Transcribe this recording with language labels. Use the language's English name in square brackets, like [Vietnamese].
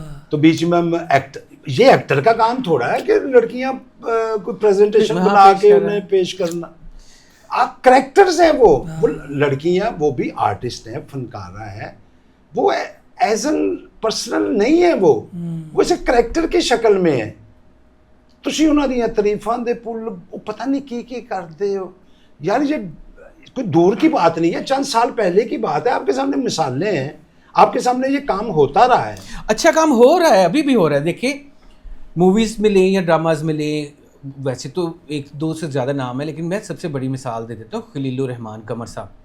[Urdu] تو بیچ میں یہ ایکٹر کا کام تھوڑا ہے کہ لڑکیاں کوئی پریزنٹیشن بنا کے انہیں پیش کرنا. آپ کریکٹرز ہیں, وہ لڑکیاں وہ بھی آرٹسٹ ہیں, فنکارہ ہیں, وہ ایز این پرسنل نہیں ہے, وہ اسے کریکٹر کی شکل میں ہے. [Punjabi] تسی انہاں دیاں تعریفاں دے پل پتہ نہیں کی کرتے ہو یار. [Urdu] یہ کوئی دور کی بات نہیں ہے, چند سال پہلے کی بات ہے. آپ کے سامنے مثالیں ہیں, آپ کے سامنے یہ کام ہوتا رہا ہے. اچھا کام ہو رہا ہے, ابھی بھی ہو رہا ہے. دیکھیں موویز میں لیں یا ڈراماز میں لیں, ویسے تو ایک دو سے زیادہ نام ہے, لیکن میں سب سے بڑی مثال دے دیتا ہوں خلیل الرحمان قمر صاحب.